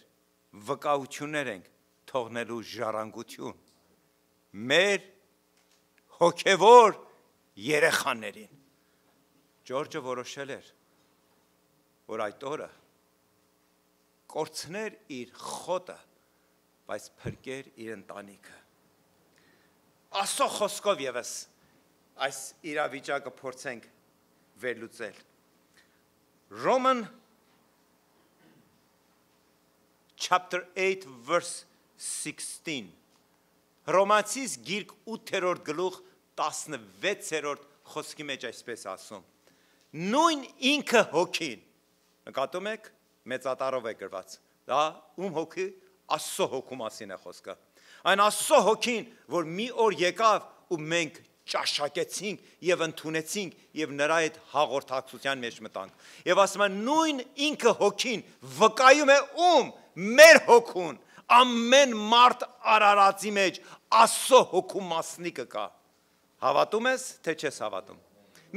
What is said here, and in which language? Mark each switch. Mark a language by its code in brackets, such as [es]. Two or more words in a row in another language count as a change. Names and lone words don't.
[hy] վկայություններ ենք թողնելու ժառանգություն։ Մեր հոգևոր երեխաներին Ջորջը որոշել էր որ այդ օրը կորցներ իր խոտը բայց փրկեր իր ընտանիքը Աստծո խոսքով եւս այս իրավիճակը փորձենք վերլուծել Roman [en] chapter 8 verse 16 [hy] Հռոմացիս գիրք 8-րդ գլուխ 16-րդ խոսքի մեջ այսպես ասում Նույն ինքը հոգին նկատում եք մեծատառով է գրված դա ում հոգի Աստծո հոգու մասին է խոսքը այն Աստծո հոգին որ մի օր եկավ ու մենք ճաշակեցինք եւ ընդունեցինք եւ նրա այդ հաղորդակցության մեջ մտանք եւ ասում են նույն ինքը հոգին վկայում է ում մեր հոգուն ամեն մարդ արարածի մեջ Աստծո հոգու մասնիկը կա Հավատում ես, թե չես հավատում։ Մի